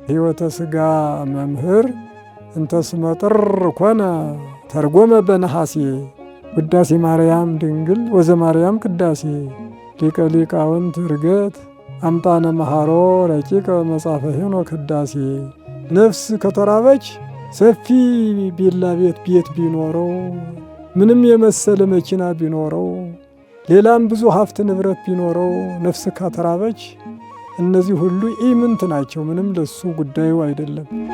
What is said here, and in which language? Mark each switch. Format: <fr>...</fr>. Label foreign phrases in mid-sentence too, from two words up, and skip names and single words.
<gez>ሕይወተ ሥጋ መምህር እንተ ስመ ጥር ኮነ ተርጎመ በነሐሴ ውዳሴ ማርያም ድንግል ወዘማርያም ቅዳሴ ሊቀ ሊቃውንት ዕርገት አምጣነ መሐሮ ረቂቀ መጽሐፈ ሄኖክ ቅዳሴ።</gez> <am>ነፍስ ከተራበች ሰፊ ቢላ ቤት ቢኖረው ምንም የመሰለ መኪና ቢኖረው ሌላም ብዙ ሀብት ንብረት ቢኖረው ነፍስ ከተራበች እነዚህ ሁሉ ኢምንት ናቸው። ምንም ለሱ ጉዳዩ አይደለም።</am>